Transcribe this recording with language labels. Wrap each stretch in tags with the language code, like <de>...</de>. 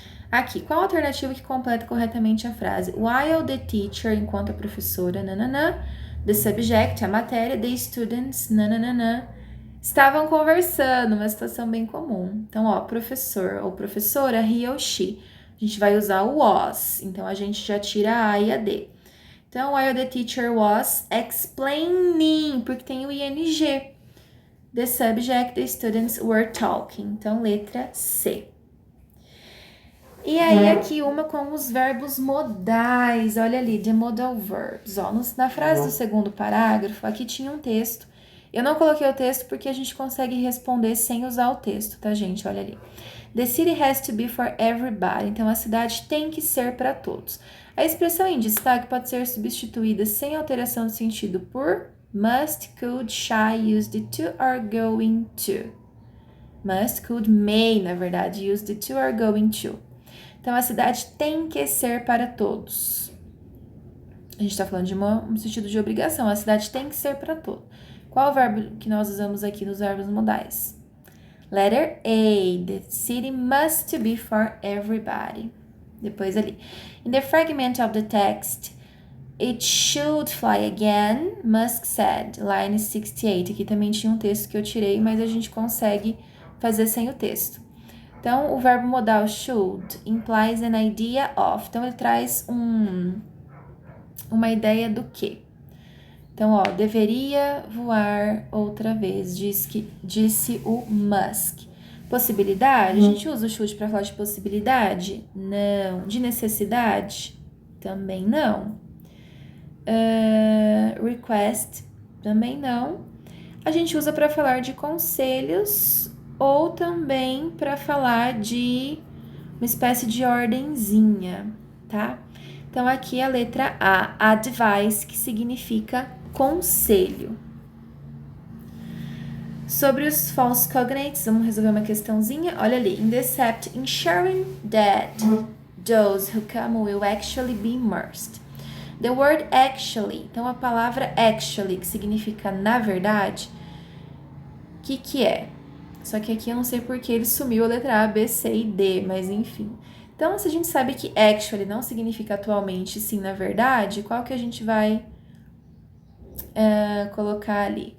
<pt>Aqui, qual a alternativa que completa corretamente a frase?</pt> <en>While the teacher,</en> <pt>enquanto a professora, nananã,</pt> <en>the subject,</en> <pt>a matéria,</pt> <en>the students,</en> <pt>nananã, estavam conversando, uma situação bem comum. Então, ó, professor ou professora, he ou she. A gente vai usar o was, então a gente já tira a A e a D.</pt> <en>Então, while the teacher was explaining, porque tem o ing.</en> <pt>The subject,</pt> <en>the students were talking.</en> <pt>Então, letra C. E aí, aqui uma com os verbos modais. Olha ali,</pt> <en>the modal verbs.</en> <pt>Ó, na frase do segundo parágrafo, aqui tinha um texto. Eu não coloquei o texto porque a gente consegue responder sem usar o texto, tá, gente? Olha ali.</pt> <en>The city has to be for everybody.</en> <pt>Então, a cidade tem que ser para todos. A expressão em destaque pode ser substituída sem alteração de sentido por</pt> <en>must, could, shall, used to, are going to. Must, could, may, na verdade, used to, are going to.</en> <pt>Então, a cidade tem que ser para todos. A gente está falando de um sentido de obrigação. A cidade tem que ser para todos. Qual o verbo que nós usamos aqui nos verbos modais?</pt> <en>Letter A. The city must be for everybody.</en> <pt>Depois ali.</pt> <en>In the fragment of the text, it should fly again, Musk said. Line 68.</en> <pt>Aqui também tinha um texto que eu tirei, mas a gente consegue fazer sem o texto.</pt> <en>Então, o verbo modal should implies an idea of.</en> <pt>Então, ele traz uma ideia do quê? Então, ó, deveria voar outra vez, disse o Musk. Possibilidade? A gente usa o should para falar de possibilidade? Não. De necessidade? Também não. Request? Também não. A gente usa para falar de conselhos ou também para falar de uma espécie de ordenzinha, tá? Então, aqui a letra A, advice, que significa conselho. Sobre os false cognates, vamos resolver uma questãozinha.</pt> <en>Olha ali, in the except ensuring that those who come will actually be immersed. The word actually,</en> <pt>então a palavra actually, que significa na verdade, o que é? Só que aqui eu não sei porque ele sumiu a letra A, B, C e D, mas enfim. Então, se a gente sabe que actually não significa atualmente, sim, na verdade, qual que a gente vai colocar ali?</pt>